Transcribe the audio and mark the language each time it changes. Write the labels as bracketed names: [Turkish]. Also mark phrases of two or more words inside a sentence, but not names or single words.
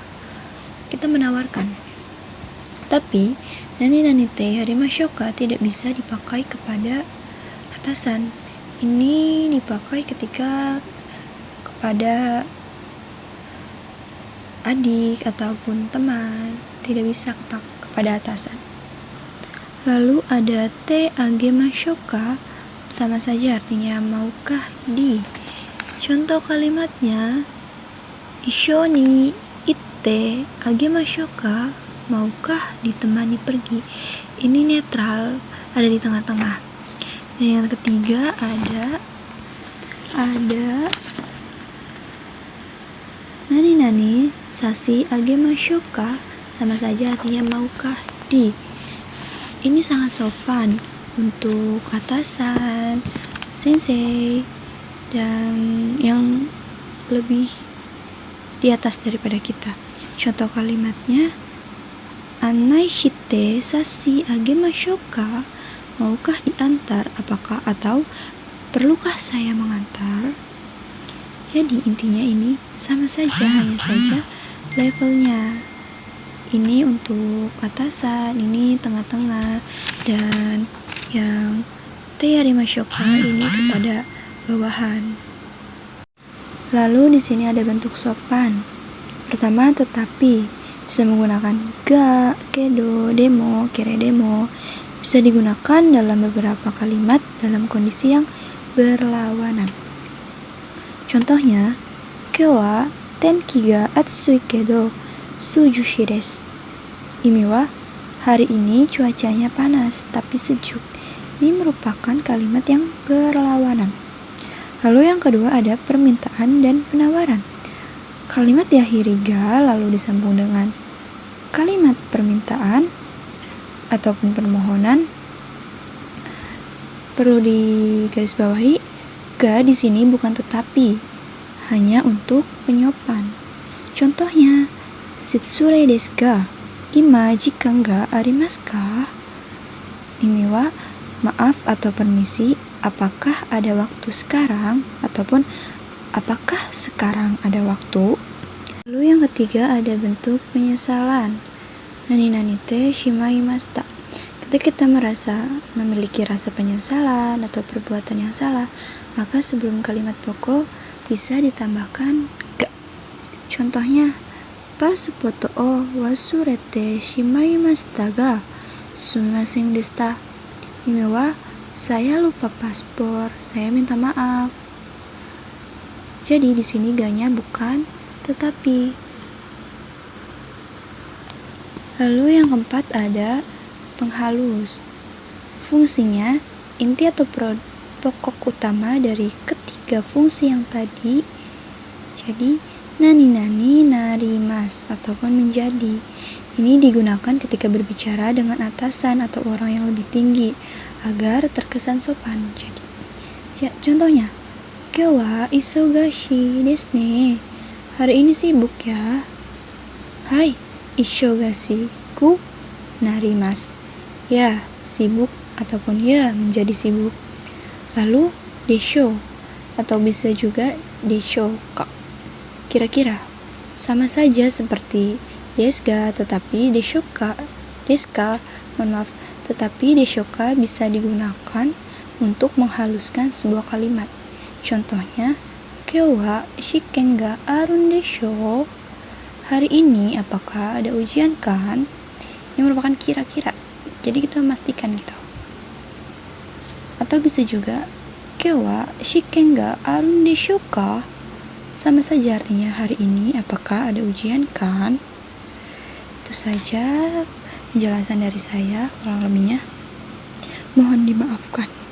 [Indonesian] Kita menawarkan. Tapi [Japanese] 何てやりましょうか [Indonesian] tidak bisa dipakai kepada atasan. Ini dipakai ketika kepada adik ataupun teman, tidak bisa kepada atasan. Lalu ada [Japanese] てあげましょうか? [Indonesian] Sama saja artinya maukah di. Contoh kalimatnya, [Japanese] 一緒に行ってあげましょうか? [Indonesian] Maukah ditemani pergi? Ini netral, ada di tengah-tengah. Dan yang ketiga ada [Japanese] 何差し上げましょうか? [Indonesian] Sama saja artinya maukah di. Ini sangat sopan untuk atasan, sensei, dan yang lebih di atas daripada kita. Contoh kalimatnya, [Japanese] 案内して差し上げましょうか? [Indonesian] Maukah diantar? Apakah atau perlukah saya mengantar? Jadi intinya ini sama saja, hanya saja levelnya. Ini untuk atasan, ini tengah-tengah, dan yang [Japanese] てやりましょうか [Indonesian] ini kepada bawahan. Lalu di sini ada bentuk sopan. Pertama, tetapi bisa menggunakan ga, kedo, demo, keredemo. Bisa digunakan dalam beberapa kalimat dalam kondisi yang berlawanan. Contohnya, [Japanese] 今日は天気が暑いけど涼しいです. [Indonesian] Ini wa, hari ini cuacanya panas tapi sejuk. Ini merupakan kalimat yang berlawanan. Lalu yang kedua ada permintaan dan penawaran. Kalimat diakhiri ga lalu disambung dengan kalimat permintaan ataupun permohonan. Perlu digarisbawahi, ga di sini bukan tetapi, hanya untuk penyopan. Contohnya, [Japanese] 失礼ですが? 今時間がありますか? [Indonesian] Ini wa, maaf atau permisi, apakah ada waktu sekarang? Ataupun apakah sekarang ada waktu? Lalu yang ketiga ada bentuk penyesalan. [Japanese] 何てしまいました. [Indonesian] Ketika kita memiliki rasa penyesalan atau perbuatan yang salah, maka sebelum kalimat pokok bisa ditambahkan ga. Contohnya, [Japanese] パスポートを忘れてしまいましたがすみませんでした. [Indonesian] Ini wa, saya lupa paspor, saya minta maaf. Jadi di sini ga-nya bukan tetapi. Lalu yang keempat ada penghalus. Fungsinya, inti atau pokok utama dari ketiga fungsi yang tadi. Jadi, nani, narimas, ataupun menjadi. Ini digunakan ketika berbicara dengan atasan atau orang yang lebih tinggi agar terkesan sopan. Jadi, contohnya, [Japanese] 今日は忙しいですね. [Indonesian] Hari ini sibuk ya. Hai, [Japanese] 忙しくなります. [Indonesian] Ya, sibuk ataupun ya menjadi sibuk. Lalu, desho atau bisa juga deshoka. Kira-kira sama saja seperti deska, tetapi tetapi deshoka bisa digunakan untuk menghaluskan sebuah kalimat. Contohnya, [Japanese] 今日は試験があるんでしょう. [Indonesian] Hari ini apakah ada ujian kan? Ini merupakan kira-kira. Jadi kita memastikan gitu. Atau bisa juga [Japanese] 今日は試験があるんでしょうか? [Indonesian] Sama saja artinya hari ini apakah ada ujian kan? Itu saja penjelasan dari saya, kurang lebihnya mohon dimaafkan.